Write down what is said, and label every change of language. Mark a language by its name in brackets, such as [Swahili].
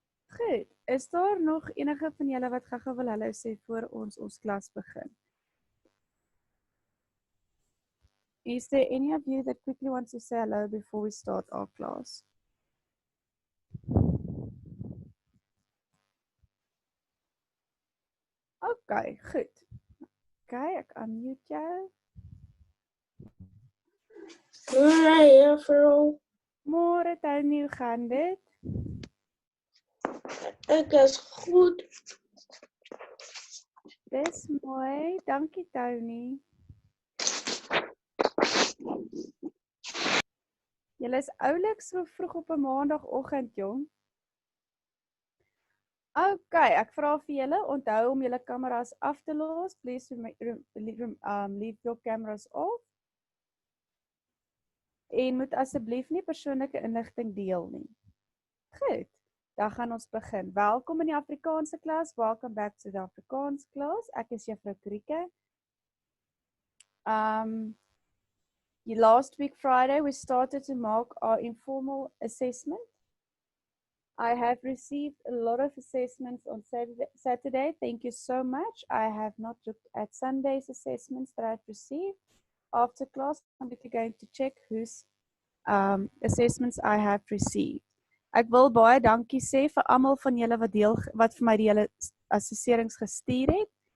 [Afrikaans] Goed, is daar nog enige van julle wat gou wil hallo sê voor ons klas begin? [English] Is there any of you that quickly wants to say hello before we start our class? [Afrikaans] Okay, goed. Okay, ek unmute jou. Môre juffrou. Môre Tony, hoe gaan dit? Ek is goed. Dis mooi, dankie Tony. Julle is oulik so vroeg op 'n maandagooggend, jong. OK, ek vra vir julle, onthou om julle kameras af te los. [English] Please leave your cameras off. [Afrikaans] En moet asseblief nie persoonlike inligting deel nie. Goed, dan gaan ons begin. Welkom in die Afrikaanse klas. [English] Welcome back to the Afrikaans class. [Afrikaans] Ek is juffrou Krieke. [English] Last week Friday we started to mark our informal assessment. I have received a lot of assessments on Saturday. Thank you so much. I have not looked at Sunday's assessments that I've received. After class, I'm going to check whose assessments I have received. [Afrikaans] Ek wil baie dankie sê vir almal van julle wat vir my die hele assesserings gestuur het.